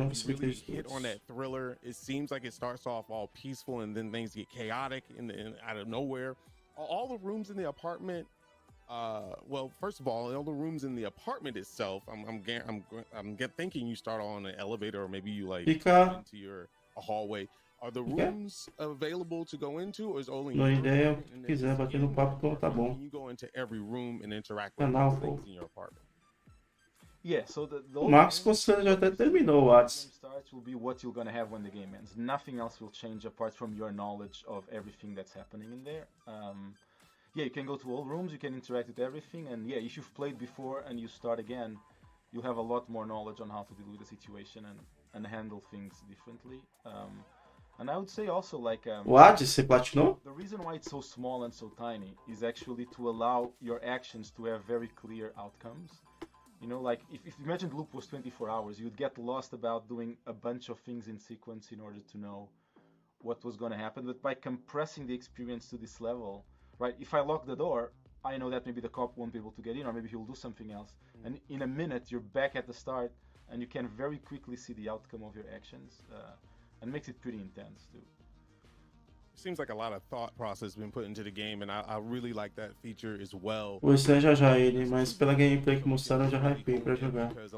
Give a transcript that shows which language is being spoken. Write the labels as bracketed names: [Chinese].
[English] atmosphere, really hit on that thriller. It seems like it starts off all peaceful and then things get chaotic out of nowhere. All the rooms in the apartment. Well, first of all the rooms in the apartment itself, I'm thinking you start on an elevator or maybe you like into a hallway. Are the rooms available to go into, or is only? [Portuguese] Não ideia, se quiser bater no papo, então tá bom. [English] You go into every room and interact with [Portuguese] Canal, [English] things in your apartment. Yeah, so the [Portuguese] O Max Constante já até terminou o WhatsApp. [English] Starts will be what you're gonna have when the game ends. Nothing else will change apart from your knowledge of everything that's happening in there. Yeah, you can go to all rooms, you can interact with everything, and yeah, if you've played before and you start again, you'll have a lot more knowledge on how to deal with the situation and handle things differently. And I would say also like [Portuguese] What? Você platinou? [English] the reason why it's so small and so tiny is actually to allow your actions to have very clear outcomes. You know, like if you imagine the loop was 24 hours, you'd get lost about doing a bunch of things in sequence in order to know what was going to happen. But by compressing the experience to this level, right? If I lock the door, I know that maybe the cop won't be able to get in, or maybe he'll do something else. And in a minute, you're back at the start, and you can very quickly see the outcome of your actions. And makes it pretty intense too. Seems like a lot of thought process been put into the game, and I really like that feature as well. [Portuguese] Vou estrear já ele, mas pela gameplay que mostraram eu já hypei pra jogar.